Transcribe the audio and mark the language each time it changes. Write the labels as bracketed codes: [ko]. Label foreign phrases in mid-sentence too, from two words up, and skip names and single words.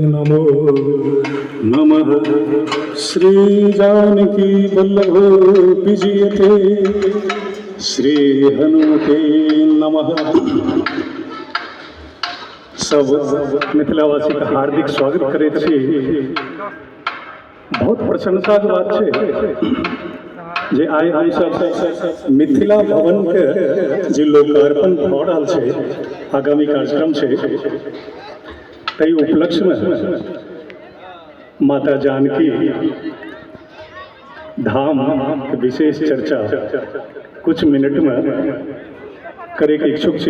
[sa] नमो नमः। श्री जानकी वल्लभो विजयते श्री हनुमते नमः। [mai] सब मिथिलावासी का हार्दिक स्वागत करे छी। बहुत प्रशंसा के बात है जे आइ हम सब मिथिला भवन के जे लोकार्पण भऽ रहल छै, आगामी कार्यक्रम छै, ताहि उपलक्ष्य में माता जानकी धाम के विशेष चर्चा कुछ मिनट में करे के इच्छुक छी।